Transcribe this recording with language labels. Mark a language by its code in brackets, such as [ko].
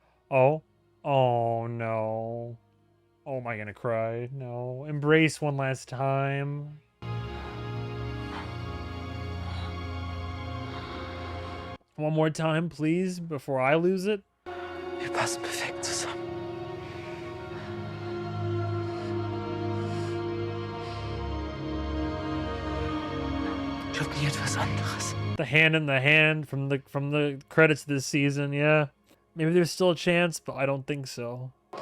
[en] Oh. Oh, no. Oh, am I gonna cry? No. Embrace one last time. One more time, please, before I lose it. [de] Wir passen perfekt zusammen. Ich glaub nie etwas anderes. [en] The hand in the hand from the credits this season, yeah. Maybe there's still a chance, but I don't think so.